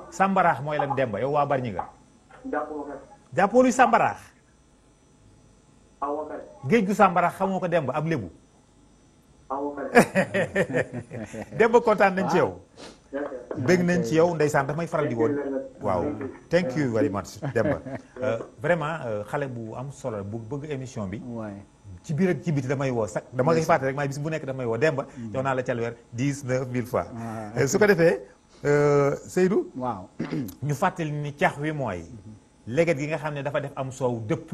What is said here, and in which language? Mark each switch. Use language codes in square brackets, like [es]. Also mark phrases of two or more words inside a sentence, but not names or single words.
[wo] sàmbaraax mooy lan Demba yow waa Bargny nga. jàpp nga jàppoo luy sàmbaraax. awa kare. géej gu sàmbaraax xamoo ko Demba ab lébu. awa kare. Demba kontaan nañ ci yow. bëgg nañ ci yow ndeysaan daf may faral di woon. [en] waaw thank you very much Demba. [wo] vraiment xale bu am solo bu bëgg émission bi. ci biir ak ci biti damay woo sax dama koy fàtte rek maay bis bu nekk damay woo Demba. jox naa la calweer 19 000 fois. su ko defee Seydou. waaw. ñu fàttali ni cax wi mooy. leget gi nga xam ne dafa def am soow dëpp.